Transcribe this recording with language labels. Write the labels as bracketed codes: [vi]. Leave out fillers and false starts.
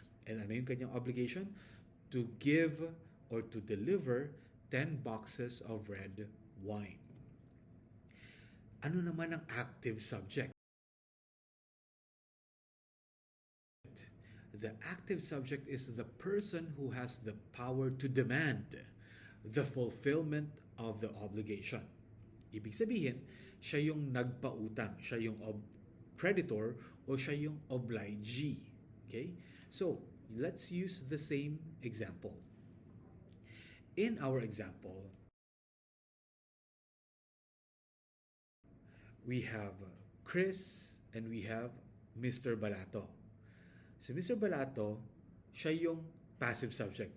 [en] And [tl] ano yung kanyang [en] obligation? To give or to deliver 10 boxes of red wine. [tl] Ano naman ang [en] active subject? The active subject is the person who has the power to demand the fulfillment of the obligation. [tl] Ibig sabihin, siya yung nagpautang, siya yung creditor o siya yung obligee. [en] Okay? So, let's use the same example. In our example, we have Chris and we have Mr. [tl] Balato. Si Mr. Balato, siya yung [en] passive subject.